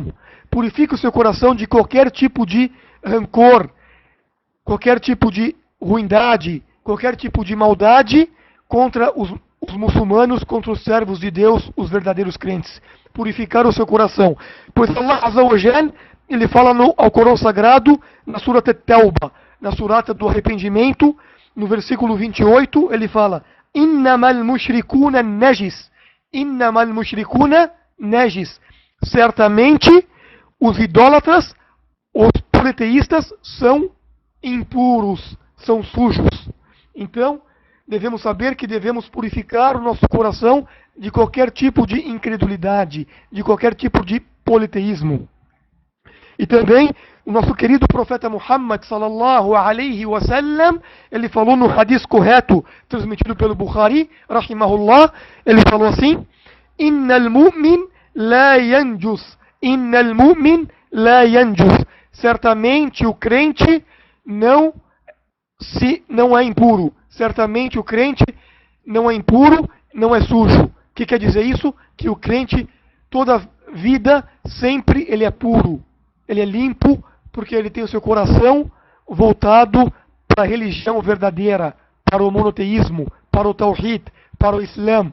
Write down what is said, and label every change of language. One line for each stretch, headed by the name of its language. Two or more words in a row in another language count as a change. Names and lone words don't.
Portuguese: Purifique o seu coração de qualquer tipo de rancor, qualquer tipo de ruindade, qualquer tipo de maldade contra os muçulmanos, contra os servos de Deus, os verdadeiros crentes. Purificar o seu coração. Pois
Arabic: الله عز وجل,
Portuguese: ele fala ao Corão Sagrado, na Surat At-Tauba, na surata do arrependimento, no versículo 28, ele fala:
Arabic: إنما المشركون نجس. إنما المشركون نجس.
Portuguese: Certamente, os idólatras, os politeístas, são impuros, são sujos. Então, devemos saber que devemos purificar o nosso coração de qualquer tipo de incredulidade, de qualquer tipo de politeísmo. E também o nosso querido profeta Muhammad
Arabic: صلى الله عليه وسلم,
Portuguese: ele falou no hadith correto, transmitido pelo Bukhari, rahimahullah, ele falou assim:
Arabic: إن المؤمن لا ينجس. إن المؤمن لا ينجس.
Portuguese: Certamente o crente não é impuro. Certamente o crente não é impuro, não é sujo. O que quer dizer isso? Que o crente, toda vida, sempre ele é puro. Ele é limpo, porque ele tem o seu coração voltado para a religião verdadeira, para o monoteísmo, para o tawhid, para o Islã.